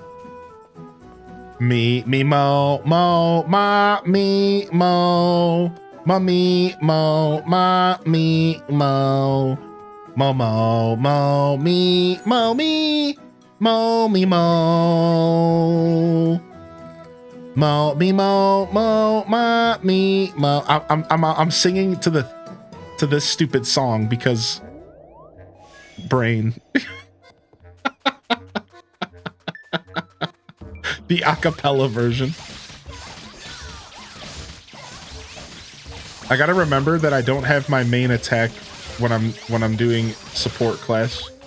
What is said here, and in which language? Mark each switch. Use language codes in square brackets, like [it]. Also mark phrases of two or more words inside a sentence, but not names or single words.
[en] Me mo mo ma me mo. Mommy, mo, ma, me, mo. Mo, mo, mo, me, mo, me. Mo, me, mo. Mo, me, mo, mo, ma, me, mo. I'm singing to this stupid song because brain. The acapella version. I gotta remember that I don't have my main attack when I'm doing support class.